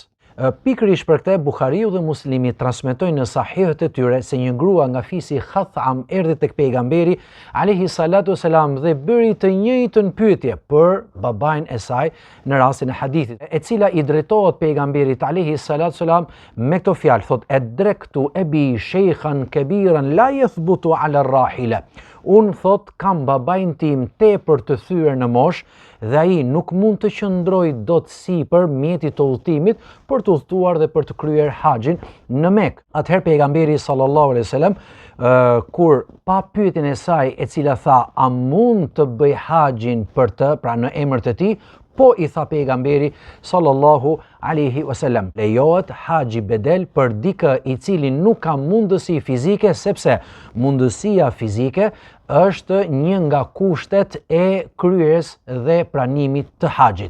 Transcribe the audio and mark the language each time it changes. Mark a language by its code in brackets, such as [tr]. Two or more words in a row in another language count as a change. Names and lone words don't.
[sq] Pikërisht për këtë Buhariu dhe Muslimi transmetojnë në sahihët e tyre se një grua nga fisi Khatham erdhi tek pejgamberi [ar] عليه الصلاة والسلام [sq] dhe bëri të njëjtën pyetje për babain e saj në rastin e hadithit, e cila i drejtohet pejgamberit [ar] عليه الصلاة والسلام [sq] me këto fjalë, thot: [ar] "أدركت أبي شيخا كبيرا لا يثبت على الراحلة." [sq] Unë thot kam babain tim tepër të thyer në moshë dhe ai nuk mund të qëndroj dot sipër mjetit të udhëtimit për të udhëtuar dhe për të kryer haxhin në Mekë. Atëherë pejgamberi [ar] صلى الله عليه وسلم [sq] kur pa pyetjen e saj e cila tha a mund të bëj haxhin për të, pra në emër të tij, po i tha pejgamberi [ar] صلى الله عليه وسلم: [sq] lejohet haxhi bedel për dikë i cili nuk ka mundësi fizike, sepse mundësia fizike është një nga kushtet e kryerjes dhe pranimit të haxhit.